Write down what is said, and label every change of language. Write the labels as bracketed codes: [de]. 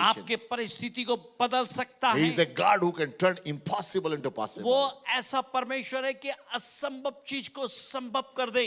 [hi] आपके परिस्थिति को बदल सकता [en] He is [hi] है। [en] a God who can turn impossible into possible. [hi] वो ऐसा परमेश्वर है कि असंभव चीज को संभव कर दे।